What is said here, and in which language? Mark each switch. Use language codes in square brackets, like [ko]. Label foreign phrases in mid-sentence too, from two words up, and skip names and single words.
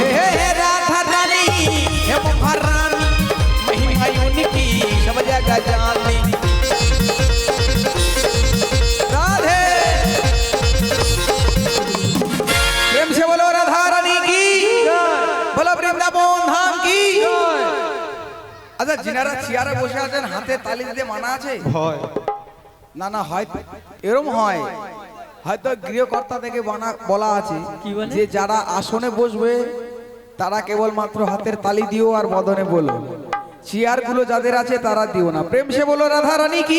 [hi] हे राधा रानी हे महारानी महिमा उनकी सब जगह जानी राधे प्रेम से बोलो राधा रानी की बोलो वृंदावन धाम की [bn] আচ্ছা যিনারা চেয়ারে বসে আছেন হাতে তালি দিতে মানা আছে হয় না না হয় এরম হয় হয়তো গৃহকর্তা থেকে বলা আছে কি বলে? যে যারা আসনে বসবে তারা কেবলমাত্র হাতের তালি দিও আর বদনে বলো চেয়ার গুলো যাদের আছে তারা দিও না [hi] प्रेम से बोलो राधा रानी की